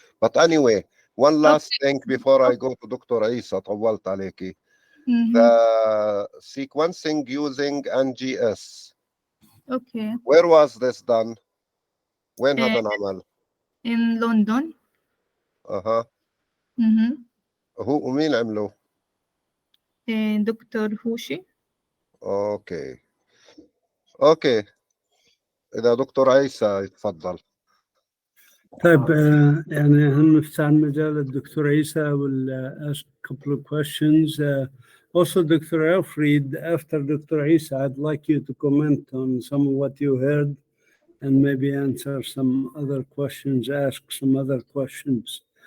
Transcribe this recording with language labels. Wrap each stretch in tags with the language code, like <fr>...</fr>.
<en>But anyway, one last thing before I go to Dr.</en> <ar>Isa, طولت عليكي.</ar> <en>The sequencing using NGS. Okay. Where was this done?</en> <ar>وين هذا العمل؟</ar> <en>In London.</en> <ar>هو ومين عمله؟ دكتور هوشي. اوكي إذا دكتور عيسى يتفضل. طيب يعني هنفتح المجال الدكتور عيسى</ar> <en>will ask a couple of questions. Also, Dr. Alfred, after Dr. Isa, I'd like you to comment on some of what you heard and maybe answer some other questions, ask some other questions.</en>